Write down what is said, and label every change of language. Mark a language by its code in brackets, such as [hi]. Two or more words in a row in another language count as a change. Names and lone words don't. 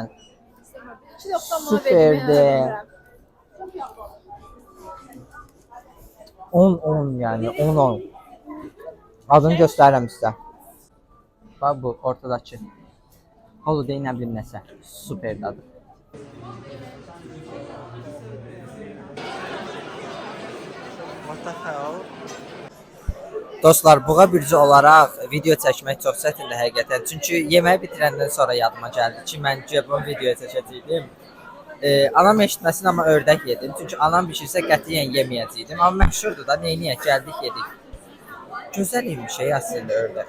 [az] 2.90 manat Süperdi. verdim. 10-10 yəni 10-10. Adını göstərirəm sizə. Bax bu ortadakı. Holiday nə bilim nəsə. Super dadı. [en] What the hell? [az] Dostlar, buğa bürcü olaraq video çəkmək çox çətindir həqiqətən. Çünki yeməyi bitirəndən sonra yadıma gəldi ki, mən bu videoya çəkəcəydim. Anam eşitməsin, amma ördək yedim. Çünki anam bişirsə qətiyyən yeməyəcəydim. Amma məşhurdur da, neyniyək, gəldik yedik. Gözəl imiş əslində ördək.